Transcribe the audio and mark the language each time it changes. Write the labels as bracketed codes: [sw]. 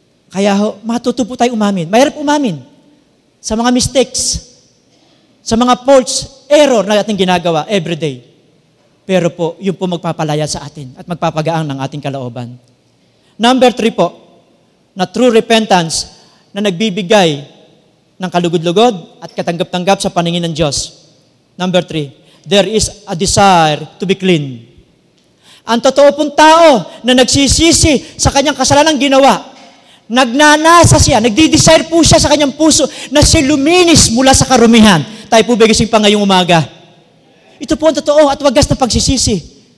[tl] Kaya matuto po tayo umamin. Mahirap umamin sa mga mistakes, sa mga faults, error na ating ginagawa everyday. Pero po, yun po magpapalaya sa atin at magpapagaang ng ating kalooban. Number 3 po, na true repentance na nagbibigay ng kalugod-lugod at katanggap-tanggap sa paningin ng Diyos. [en] Number 3, there is a desire to be clean. [tl] Ang totoo pong tao na nagsisisi sa kanyang kasalanang ginawa, nagnanasa siya, nagdi-desire po siya sa kanyang puso na siya luminis mula sa karumihan. Tayo po bigising pa ngayong umaga. Ito po ang totoo at wagas na pagsisisi.